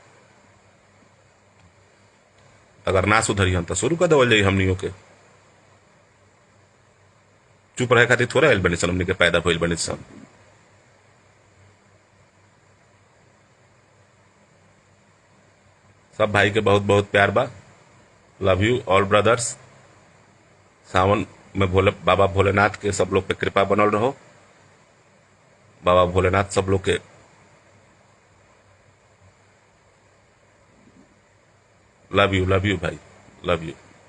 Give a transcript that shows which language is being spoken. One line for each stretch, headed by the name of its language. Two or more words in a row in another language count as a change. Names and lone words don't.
Bhojpuri: अगर ना सुधरी हम तो शुरू कर देवल जाई हमनियों के। चुप रहे खातिर थोड़ा आयल बनी सन, हमनी के पैदा भइल बनी सन। सब भाई के बहुत बहुत प्यार बा।
English: love you all brothers.
Bhojpuri: सावन में बाबा भोलेनाथ के सब लोग पे कृपा बनल रहो। बाबा भोलेनाथ सब लोग के
English: love you
Bhojpuri: भाई,
English: love you.